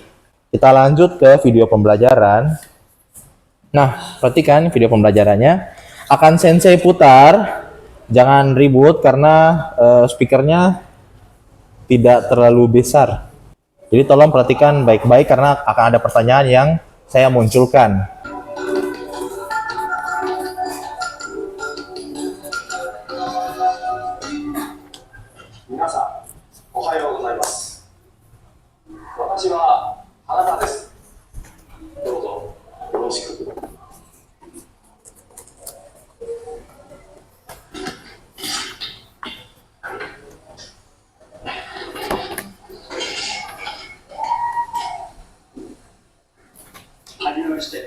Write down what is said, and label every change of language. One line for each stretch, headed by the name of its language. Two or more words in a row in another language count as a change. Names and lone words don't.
Indonesian: Kita lanjut ke video pembelajaran. Nah, perhatikan video pembelajarannya. Akan Sensei putar. Jangan ribut karena speakernya tidak terlalu besar. Jadi tolong perhatikan baik-baik karena akan ada pertanyaan yang saya munculkan.
Japanese: みなさん、おはようございます. Watashi wa Hanada desu. どうぞ、よろしく。はじめまして.